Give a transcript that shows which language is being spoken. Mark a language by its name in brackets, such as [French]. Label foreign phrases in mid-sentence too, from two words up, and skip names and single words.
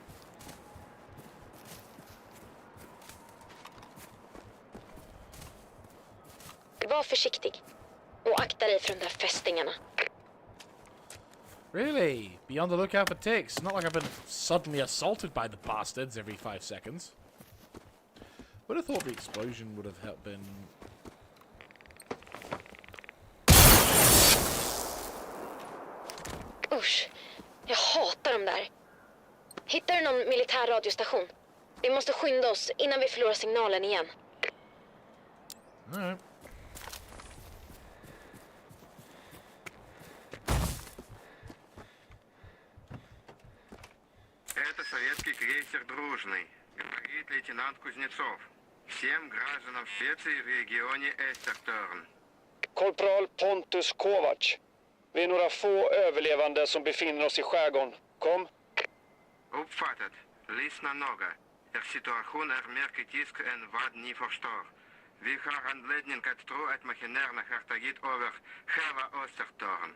[Swedish] Var försiktig och akta dig för de där fästingarna. [English] Really? Be on the lookout for ticks. Not like I've been suddenly assaulted by the bastards every 5 seconds. Would have thought the explosion would have helped been... [Swedish] Usch, jag hatar dem där. Hittar du någon militär radiostation? Vi måste skynda oss innan vi förlorar signalen igen. [English] All right. [Russian] Это советский крейсер «Дружный», говорит лейтенант Кузнецов. Всем гражданам Швеции в регионе Эстерторн. [Swedish] Korpral Pontus Kovac. Vi är några få överlevande som befinner oss i skärgården. Kom. Uppfattat. Lyssna noga. Er situation är mer kritisk än vad ni förstår. Vi har anledning att tro att maskinärerna har tagit över hela Östertorn.